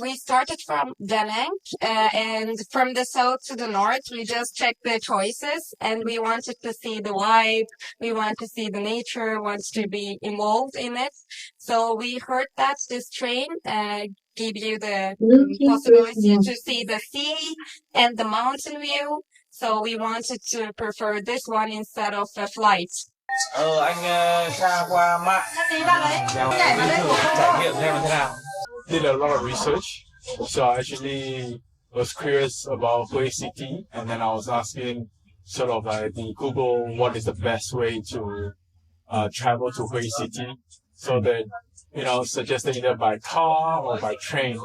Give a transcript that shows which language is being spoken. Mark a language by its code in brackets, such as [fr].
[en] We started from Da Nang, and from the south to the north, we just checked the choices, and we wanted to see the vibe, we want to see the nature, wants to be involved in it. So we heard that this train give you the possibility to see the sea and the mountain view. So we wanted to prefer this one instead of a flight. [vi] Anh tra qua mạng trải nghiệm xem thế nào. [en] Did a lot of research, so I actually was curious about Hue City, and then I was asking sort of the Google what is the best way to travel to Hue City. So then, suggested either by car or by train.